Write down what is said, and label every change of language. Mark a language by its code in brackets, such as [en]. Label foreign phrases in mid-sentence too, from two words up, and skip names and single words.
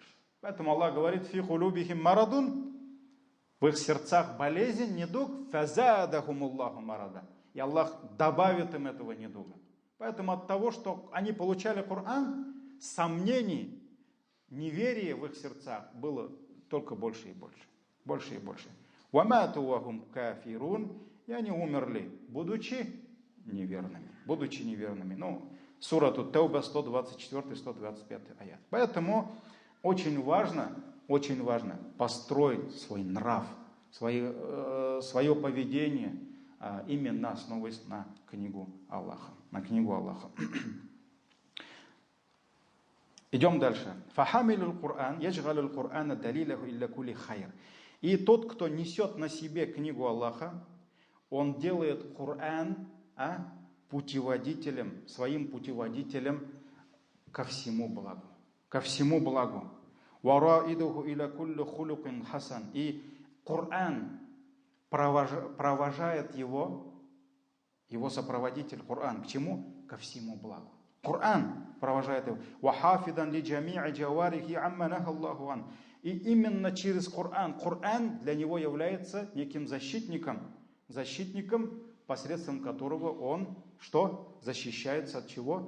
[ru] Поэтому Аллах говорит: [ar] «في قلوبهم مرض». [ru] В их сердцах болезнь, недуг. [ar] «فزادهم الله مرضا». [ru] И Аллах добавит им этого недуга. Поэтому от того, что они получали Коран, сомнений, неверия в их сердцах было только больше и больше. Больше и больше. [ar] «وماتوا وهم كافرون». [ru] И они умерли, будучи неверными. Будучи неверными. Сура Тауба, 124-125 аят. Поэтому очень важно построить свой нрав, свое поведение, именно основываясь на книгу Аллаха. Идем дальше. [ar] «فحامل القرآن يجعل القرآن دليله إلى كل خير». [ru] И тот, кто несет на себе книгу Аллаха, он делает Кур'ан своим путеводителем ко всему благу. Ко всему благу. [ar] «وقائده إلى كل خلق حسن». [ru] И Кур'ан провожает его сопроводитель Кур'ан. К чему? Ко всему благу. Кур'ан провожает его. [ar] «وحافظا لجميع جوارحه عما نهى الله عن». [ru] И именно через Кур'ан для него является неким защитником, посредством которого он защищается от чего?